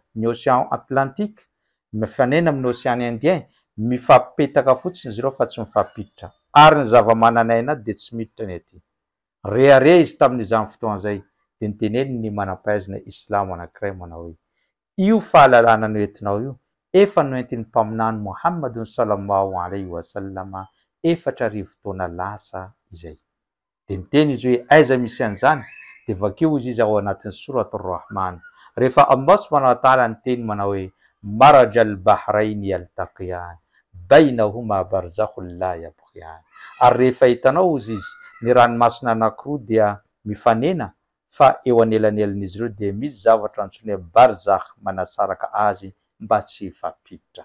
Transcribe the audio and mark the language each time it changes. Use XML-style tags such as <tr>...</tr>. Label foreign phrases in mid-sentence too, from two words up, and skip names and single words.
<mg>Ny océan Atlantique mifanena amin'ny océan Indien, mifampipetaka fotsiny izy ireo fa tsy mifampiditra. Ary ny zava-manan'aina de tsy miditra ny aty. Rehareha izy tamin'izany fotoana zay de niteneny ny manam-pahaizana Islamo anankiray manao hoe io fahalalana noentinao io efa noentin'ny mpaminany Muhammadun</mg> <ar>صلى الله عليه وسلم</ar> <mg>4 taona lasa izay. De niteny izy hoe aiza misy an'izany, de vakeo izy ao anatin'ny surat ar-Rahman rehefa Allah</mg> <ar>سبحانه وتعالى</ar> <mg>niteny manao hoe</mg> <ar>مرج البحرين يلتقيان بينهما برزخ لا يبغيان.</ar> <mg>Ary rehefa hitanao izy ny ranomasina anankiroa dia mifanena fa eo anelanelan'izy ireo de misy zavatra antsoina hoe barzakh manasaraka azy mba tsy hifampiditra.</mg>